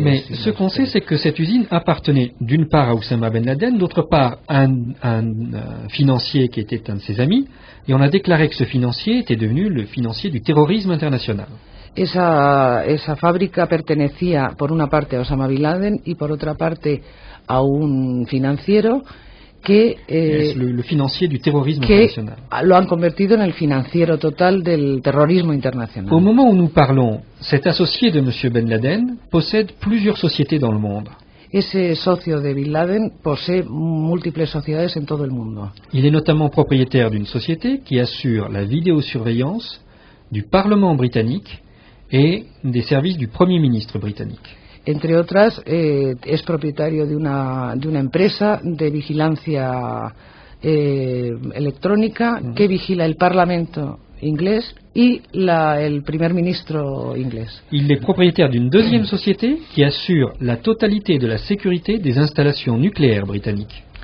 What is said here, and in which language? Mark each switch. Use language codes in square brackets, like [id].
[fr] Mais ce qu'on sait, c'est que cette usine appartenait d'une part à Oussama Ben Laden, d'autre part à un financier qui était un de ses amis, et on a déclaré que ce financier était devenu le financier du terrorisme international. [es] Esa fábrica pertenecía por una parte a Osama Bin Laden y por otra parte a un financiero que [fr] es le financier du terrorisme international. [es] Lo han convertido en el financiero total del terrorismo internacional. [fr] Au moment où nous parlons, cet associé de M. Ben Laden possède plusieurs sociétés dans le monde. [es] Ese socio de Bin Laden posee múltiples sociedades en todo el mundo. [fr] Il est notamment propriétaire d'une société qui assure la vidéosurveillance du Parlement britannique et des services du Premier ministre britannique. [es] Entre otras, es propietario de una empresa de vigilancia electrónica que vigila el Parlamento inglés y el primer ministro inglés. [fr] Il est propriétaire d'une deuxième société qui assure la totalité de la sécurité des installations nucléaires britanniques.